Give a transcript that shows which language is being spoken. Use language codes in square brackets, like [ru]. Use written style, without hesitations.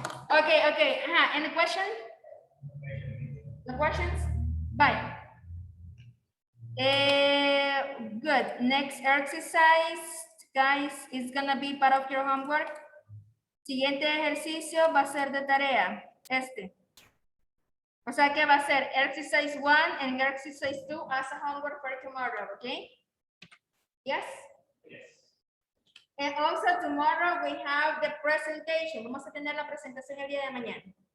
[en] Okay. Any question? No questions? Bye. Good. Next exercise, guys, is gonna be part of your homework. [es] Siguiente ejercicio va a ser de tarea. O sea que va a ser [en] exercise 1 and exercise 2 as a homework for tomorrow, okay? Yes? Yes. And also tomorrow we have the presentation. [es] Vamos a tener la presentación el día de mañana.